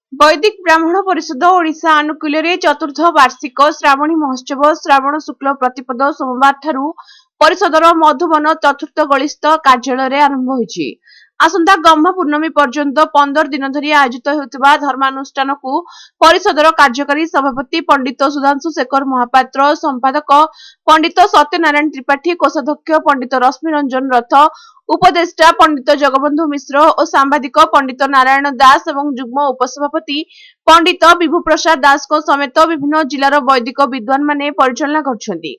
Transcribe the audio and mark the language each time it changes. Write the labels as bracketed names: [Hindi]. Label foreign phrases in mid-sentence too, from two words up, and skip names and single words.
[Odia] ବୈଦିକ ବ୍ରାହ୍ମଣ ପରିଷଦ ଓଡ଼ିଶା ଆନୁକୂଲ୍ୟ ଚତୁର୍ଥ ବାର୍ଷିକ ଶ୍ରାବଣୀ ମହୋତ୍ସବ ଶ୍ରାବଣ ଶୁକ୍ଳ ପ୍ରତିପଦ ସୋମବାର ଠାରୁ ପରିଷଦର ମଧୁବନ ଚତୁର୍ଥ ଗଳିସ୍ଥ କାର୍ଯ୍ୟାଳୟ ଆରମ୍ଭ ହୋଇଛି। ଆସନ୍ତା ଗହ୍ମା ପୂର୍ଣ୍ଣିମା ପର୍ଯ୍ୟନ୍ତ 15 ଦିନ ଧରି ଆୟୋଜିତ ହେଉଥିବା ଧର୍ମାନୁଷ୍ଠାନ କୁ ପରିଷଦର କାର୍ଯ୍ୟକାରୀ ସଭାପତି ପଣ୍ଡିତ ସୁଧାଂଶୁ ଶେଖର ମହାପାତ୍ର, ସମ୍ପାଦକ ପଣ୍ଡିତ ସତ୍ୟନାରାୟଣ ତ୍ରିପାଠୀ, କୋଷାଧ୍ୟକ୍ଷ ପଣ୍ଡିତ ରଶ୍ମି ରଞ୍ଜନ ରଥ, ଉପଦେଷ୍ଟା ପଣ୍ଡିତ ଜଗବନ୍ଧୁ ମିଶ୍ର ଓ ସମ୍ବାଦିକ ପଣ୍ଡିତ ନାରାୟଣ ଦାସ ଏବଂ ଯୁଗ୍ମ ଉପସଭାପତି ପଣ୍ଡିତ ବିଭୁ ପ୍ରସାଦ ଦାସ କୁ ସମେତ ବିଭିନ୍ନ ଜିଲ୍ଲାର ବୈଦିକ ବିଦ୍ୱାନ ମାନେ ପରିଚାଳନା କରୁଛନ୍ତି।